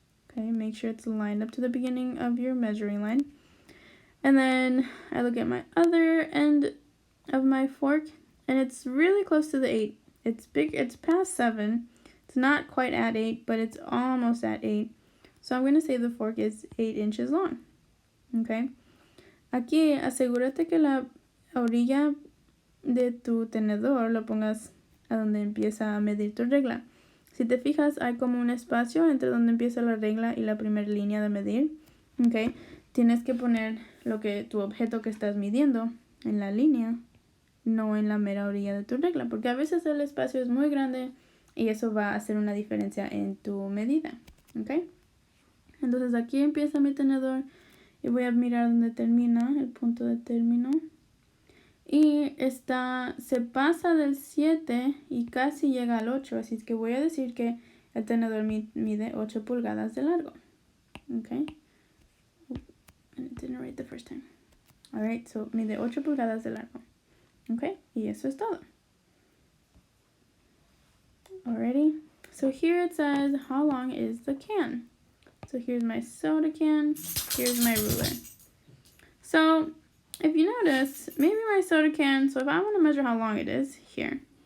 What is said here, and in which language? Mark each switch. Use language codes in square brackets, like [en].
[en] Okay, make sure it's lined up to the beginning of your measuring line. And then I look at my other end of my fork, and it's really close to the 8. It's big, it's past 7. It's not quite at 8, but it's almost at 8. So I'm going to say the fork is 8 inches long. Okay. [es] Aquí, asegúrate que la orilla de tu tenedor lo pongas a donde empieza a medir tu regla. Si te fijas, hay como un espacio entre donde empieza la regla y la primera línea de medir. Okay. Tienes que poner tu objeto que estás midiendo en la línea, no en la mera orilla de tu regla, porque a veces el espacio es muy grande y eso va a hacer una diferencia en tu medida, ¿ok? Entonces aquí empieza mi tenedor y voy a mirar dónde termina, el punto de término. Y se pasa del 7 y casi llega al 8, así es que voy a decir que el tenedor mide 8 pulgadas de largo, ¿ok? [en] And it didn't write the first time. Alright, so [es] mide 8 pulgadas de largo. Okay, y eso es todo. [en] Alrighty, so here it says how long is the can. So here's my soda can, here's my ruler. So if you notice, maybe my soda can, so if I want to measure how long it is, here.